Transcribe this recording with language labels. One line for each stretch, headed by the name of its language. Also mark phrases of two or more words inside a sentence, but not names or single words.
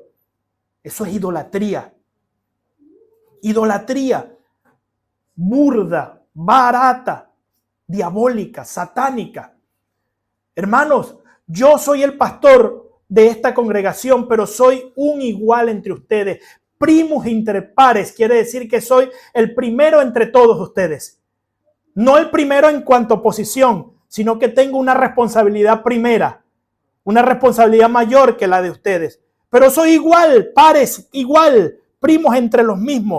Spanish: Eso es idolatría. Idolatría. Burda, barata, diabólica, satánica. Hermanos, yo soy el pastor de esta congregación, pero soy un igual entre ustedes.
Latin: Primus inter pares
Spanish: quiere decir que soy el primero entre todos ustedes. No el primero en cuanto a posición, sino que tengo una responsabilidad primera, una responsabilidad mayor que la de ustedes. Pero soy igual, pares, igual, primos entre los mismos.